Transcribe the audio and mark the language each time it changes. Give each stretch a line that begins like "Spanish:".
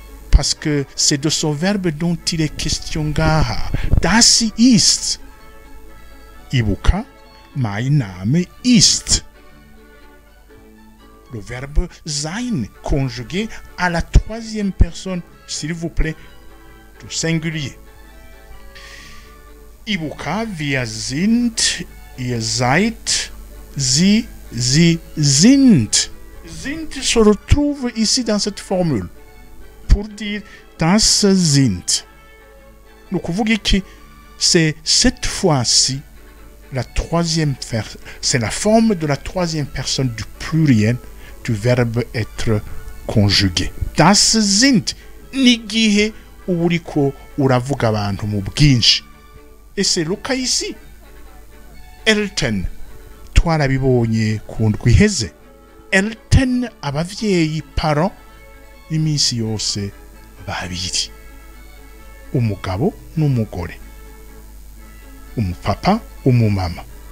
French: Parce que c'est de ce verbe dont il est question ngaha.
German: Das ist. Ibuka, mein Name ist.
French: Le verbe sein conjugué à la troisième personne, s'il vous plaît, du singulier.
German: Ibuka, wir sind, ihr seid, sie sind.
French: Sind se retrouve ici dans cette formule pour dire
German: das sind.
French: Donc vous voyez que c'est cette fois-ci la troisième, c'est la forme de la troisième personne du pluriel du verbe être conjugué.
German: Das sind
Rundi: nigihe uriko uravuga abantu mu bwinshi.
French: Et c'est le cas ici. Eltern
Rundi: twarabibonye ku ndwi iheze. Eltern abavyeyi, parents, iminsi yose babiri, umugabo n'umugore, umupapa, umumama.